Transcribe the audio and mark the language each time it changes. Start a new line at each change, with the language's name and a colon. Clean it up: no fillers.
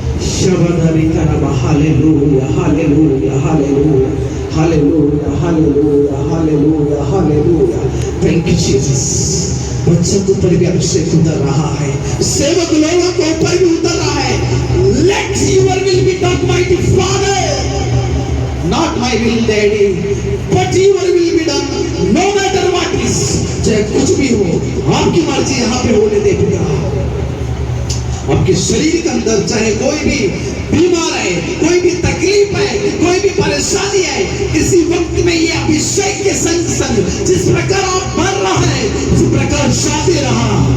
Hindi: शब्दारी करना। Hallelujah, hallelujah, hallelujah, hallelujah, hallelujah, hallelujah, hallelujah.
English: Thank you Jesus।
Hindi: बच्चों के ऊपर भी अभिषेक उतर रहा है, सेवक लोगों के ऊपर भी उतर रहा है।
English: Let your will be done, mighty Father, not my will, Daddy, but your will be done, no matter what is।
Hindi: चाहे कुछ भी हो, आपकी मर्जी यहाँ पे होने दे पिता। आपके शरीर के अंदर चाहे कोई भी बीमार है, कोई भी तकलीफ है, कोई भी परेशानी है, इसी वक्त में ये अभिषेक के संग संग जिस प्रकार आप बढ़ रहा है उसी प्रकार शादी रहा।